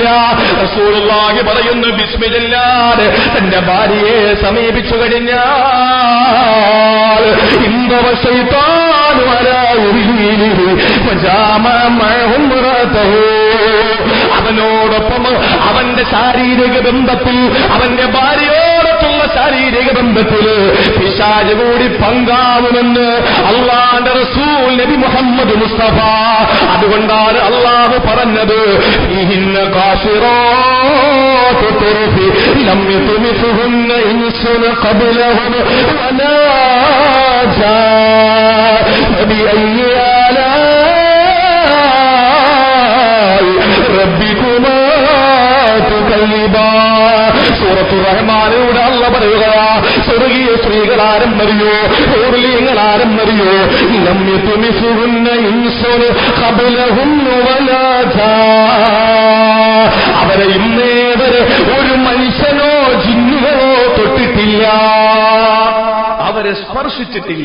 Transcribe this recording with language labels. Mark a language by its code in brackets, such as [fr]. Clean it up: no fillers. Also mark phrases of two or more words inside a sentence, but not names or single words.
[ml] റസൂലുള്ളാഹി പറയുന്നു, ബിസ്മില്ലാഹ് തന്റെ ഭാര്യയെ സമീപിച്ചു കഴിഞ്ഞാൽ അവനോടൊപ്പം അവന്റെ ശാരീരിക ബന്ധത്തിൽ, അവന്റെ ഭാര്യയോടൊപ്പമുള്ള ശാരീരിക ബന്ധത്തിൽ പിശാച് കൂടി പങ്കാവുമെന്ന് അള്ളാന്റെ റസൂൽ നബി മുഹമ്മദ് മുസ്തഫ. അതുകൊണ്ടാണ് അള്ളാഹു പറഞ്ഞത്, [ar] إن قاصرات الطرف لم يطمثهن إنس قبلهم ولا فبأي آلاء ربكما تكذبان. [ml] സൂറത്തു റഹ്മാനിലൂടെ അല്ലാഹു പറയുകയാ, സ്വർഗീയ സ്ത്രീകൾ ആരെന്നറിയോ, ഹൂറിയങ്ങൾ ആരെന്നറിയോ, [ar] لم يطمثهن إنس قبلهم ولا جان, [ml] അവരെ ഇന്നേവരെ ഒരു മനുഷ്യനോ ജിന്നുകളോ തൊട്ടിട്ടില്ല, അവരെ സ്പർശിച്ചിട്ടില്ല.